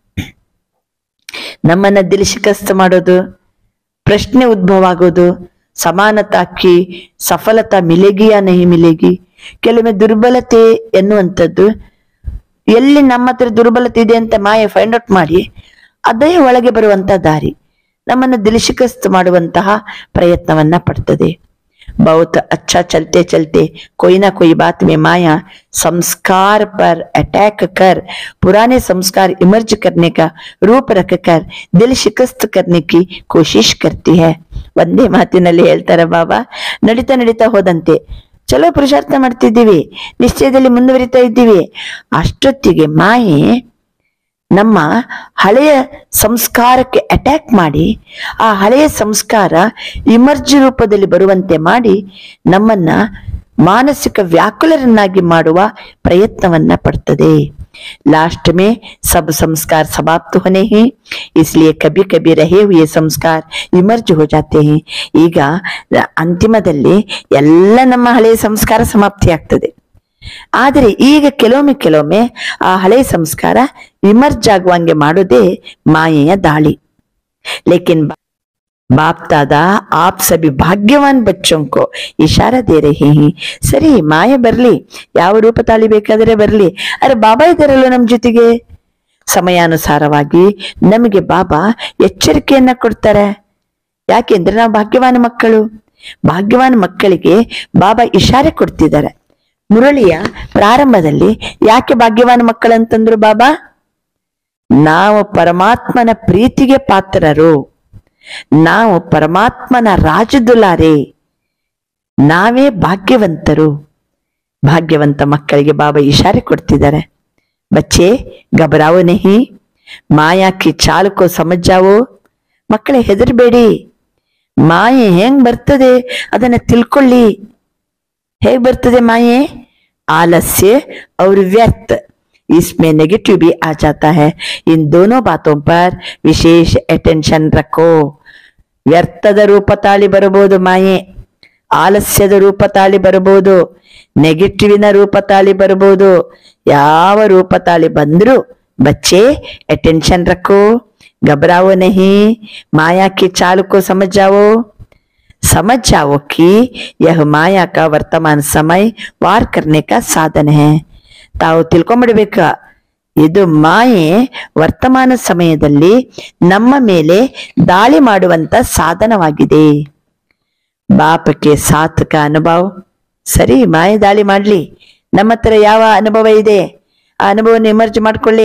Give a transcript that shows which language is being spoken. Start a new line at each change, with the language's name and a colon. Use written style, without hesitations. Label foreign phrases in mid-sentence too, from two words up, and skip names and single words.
Kannada: ನಮ್ಮನ್ನ
Hindi: दिल शिकस्त
Kannada: ಮಾಡೋದು, ಪ್ರಶ್ನೆ ಉದ್ಭವ ಆಗೋದು,
Hindi: समानता की सफलता मिलेगी या नहीं मिलेगी.
Kannada: ಕೆಲವೊಮ್ಮೆ ದುರ್ಬಲತೆ ಎನ್ನುವಂಥದ್ದು ಎಲ್ಲಿ ನಮ್ಮ ಹತ್ರ ದುರ್ಬಲತೆ ಇದೆ ಅಂತ ಮಾಯೆ
English: find out
Kannada: ಮಾಡಿ ಅದೇ ಒಳಗೆ ಬರುವಂತ ದಾರಿ ನಮ್ಮನ್ನ
Hindi: दिल शिकस्त
Kannada: ಮಾಡುವಂತಹ ಪ್ರಯತ್ನವನ್ನ ಪಡ್ತದೆ.
Hindi: बहुत अच्छा चलते चलते कोई ना कोई बात में माया संस्कार पर अटैक कर पुराने संस्कार इमर्ज करने का रूप रखकर दिल शिकस्त करने की कोशिश करती है.
Kannada: ಒಂದೇ ಮಾತಿನಲ್ಲಿ ಹೇಳ್ತಾರೆ ಬಾಬಾ, ನಡೀತಾ ನಡೀತಾ ಹೋದಂತೆ ಚಲೋ ಪುರುಷಾರ್ಥ ಮಾಡ್ತಿದ್ದೀವಿ, ನಿಶ್ಚಯದಲ್ಲಿ ಮುಂದುವರಿತಾ ಇದ್ದೀವಿ, ಅಷ್ಟೊತ್ತಿಗೆ ಮಾಯೆ ನಮ್ಮ ಹಳೆಯ ಸಂಸ್ಕಾರಕ್ಕೆ ಅಟ್ಯಾಕ್ ಮಾಡಿ ಆ ಹಳೆಯ ಸಂಸ್ಕಾರ ಇಮರ್ಜ್ ರೂಪದಲ್ಲಿ ಬರುವಂತೆ ಮಾಡಿ ನಮ್ಮನ್ನ ಮಾನಸಿಕ ವ್ಯಾಕುಲರನ್ನಾಗಿ ಮಾಡುವ ಪ್ರಯತ್ನವನ್ನ ಪಡ್ತದೆ.
Hindi: लास्ट में सब संस्कार समाप्त होने हैं, इसलिए कभी कभी रहे हुए संस्कार इमर्ज हो जाते हैं.
Kannada: ಈಗ ಅಂತಿಮದಲ್ಲಿ ಎಲ್ಲ ನಮ್ಮ ಹಳೆಯ ಸಂಸ್ಕಾರ ಸಮಾಪ್ತಿ ಆಗ್ತದೆ. ಆದರೆ ಈಗ ಕೆಲವೊಮ್ಮೆ ಆ ಹಳೆಯ ಸಂಸ್ಕಾರ ಇಮರ್ಜ್ ಆಗುವಂಗೆ ಮಾಡೋದೇ ಮಾಯೆಯ ದಾಳಿ.
Hindi: ಲೇಕಿನ್ बाप दादा आप सभी भाग्यवान बच्चों को इशारा दे रहे हैं.
Kannada: ಸರಿ, ಮಾಯೆ ಬರ್ಲಿ, ಯಾವ ರೂಪ ತಾಳಿಬೇಕಾದ್ರೆ ಬರ್ಲಿ, ಅರೆ ಬಾಬಾ ಇದ್ದಾರಲ್ಲ ನಮ್ ಜೊತೆಗೆ. ಸಮಯಾನುಸಾರವಾಗಿ ನಮಗೆ ಬಾಬಾ ಎಚ್ಚರಿಕೆಯನ್ನ ಕೊಡ್ತಾರೆ. ಯಾಕೆಂದ್ರೆ ನಾವು ಭಾಗ್ಯವಾನ ಮಕ್ಕಳು. ಭಾಗ್ಯವಾನ ಮಕ್ಕಳಿಗೆ ಬಾಬಾ ಇಶಾರೆ ಕೊಡ್ತಿದ್ದಾರೆ. ಮುರಳಿಯ ಪ್ರಾರಂಭದಲ್ಲಿ ಯಾಕೆ ಭಾಗ್ಯವಾನ ಮಕ್ಕಳಂತಂದ್ರು ಬಾಬಾ? ನಾವು ಪರಮಾತ್ಮನ ಪ್ರೀತಿಗೆ ಪಾತ್ರರು, ನಾವು ಪರಮಾತ್ಮನ ರಾಜದುಲಾರೆ, ನಾವೇ ಭಾಗ್ಯವಂತರು. ಭಾಗ್ಯವಂತ ಮಕ್ಕಳಿಗೆ ಬಾಬಾ ಇಶಾರೆ ಕೊಡ್ತಿದ್ದಾರೆ.
Hindi: ಬಚ್ಚೆ घबराओ नहीं, माया की चाल को समझ जाओ.
Kannada: ಮಕ್ಕಳೇ ಹೆದರಬೇಡಿ, ಮಾಯೆ ಹೆಂಗ್ ಬರ್ತದೆ ಅದನ್ನ ತಿಳ್ಕೊಳ್ಳಿ. ಹೇಗ್ ಬರ್ತದೆ ಮಾಯೆ?
Hindi: आलस्य और व्यर्थ, इसमें नेगेटिव भी आ जाता है. इन दोनों बातों पर विशेष अटेंशन रखो.
Kannada: ವ್ಯರ್ಥದ ರೂಪ ತಾಳಿ ಬರಬಹುದು ಮಾಯೆ, ಆಲಸ್ಯದ ರೂಪ ತಾಳಿ ಬರಬಹುದು, ನೆಗೆಟಿವಿನ ರೂಪ ತಾಳಿ ಬರಬಹುದು. ಯಾವ ರೂಪ ತಾಳಿ ಬಂದ್ರು
Hindi: बच्चे अटेंशन रखो, घबराओ नहीं. माया की चाल को समझ जाओ कि यह माया का वर्तमान समय वार करने का साधन है.
Kannada: ತಾವು ತಿಳ್ಕೊಂಡ್ಬಿಡ್ಬೇಕ, ಇದು ಮಾಯೆ ವರ್ತಮಾನ ಸಮಯದಲ್ಲಿ ನಮ್ಮ ಮೇಲೆ ದಾಳಿ ಮಾಡುವಂತ ಸಾಧನವಾಗಿದೆ. ಬಾಪಕ್ಕೆ ಸಾತ್ಕ ಅನುಭವ. ಸರಿ, ಮಾಯೆ ದಾಳಿ ಮಾಡ್ಲಿ, ನಮ್ಮ ಹತ್ರ ಯಾವ ಅನುಭವ ಇದೆ ಆ ಅನುಭವವನ್ನು ಎಮರ್ಜ್ ಮಾಡ್ಕೊಳ್ಳಿ.